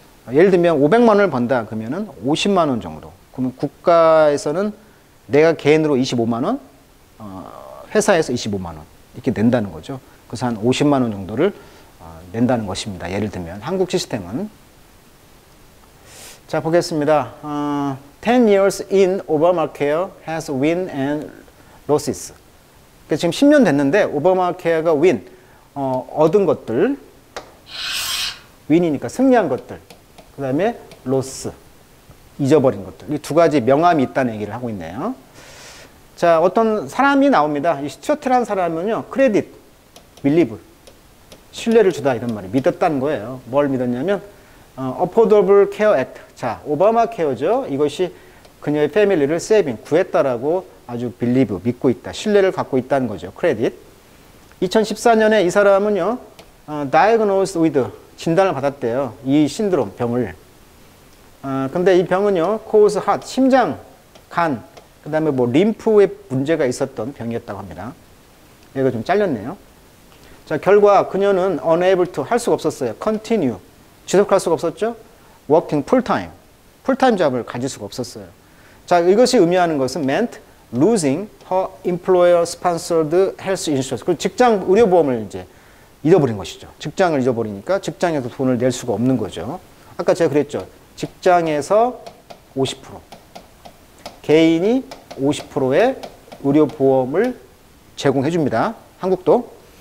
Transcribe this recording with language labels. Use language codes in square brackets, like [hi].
[ko] 예를 들면 500만 원을 번다 그러면은 50만 원 정도. 그러면 국가에서는 내가 개인으로 25만 원, 회사에서 25만 원 이렇게 낸다는 거죠. 그래서 한 50만 원 정도를 낸다는 것입니다. 예를 들면 한국 시스템은. 자, 보겠습니다. [en] 10 years in Obamacare has win and losses. [ko] 지금 10년 됐는데 오바마케어가 win, 얻은 것들, win이니까 승리한 것들, 그 다음에 loss, 잊어버린 것들. 이 두 가지 명암이 있다는 얘기를 하고 있네요. 자, 어떤 사람이 나옵니다. 이 스튜어트라는 사람은요, 크레딧, believe, 신뢰를 주다 이런 말이 믿었다는 거예요. 뭘 믿었냐면 Affordable Care Act. 자, 오바마 케어죠. 이것이 그녀의 패밀리를 세이빙, 구했다라고 아주 believe, 믿고 있다. 신뢰를 갖고 있다는 거죠. 크레딧. 2014년에 이 사람은요, diagnosed with, 진단을 받았대요. 이 신드롬, 병을. 근데 이 병은요, cause heart, 심장, 간, 그 다음에 뭐 림프에 문제가 있었던 병이었다고 합니다. 얘가 좀 잘렸네요. 자, 결과 그녀는 unable to, 할 수가 없었어요. continue, 지속할 수가 없었죠. working full-time, 풀타임 잡을 가질 수가 없었어요. 자, 이것이 의미하는 것은 meant losing her employer sponsored health insurance. 그 직장 의료보험을 이제 잃어버린 것이죠. 직장을 잃어버리니까 직장에서 돈을 낼 수가 없는 거죠. 아까 제가 그랬죠. 직장에서 50%, 개인이 50%의 의료보험을 제공해 줍니다. 한국도.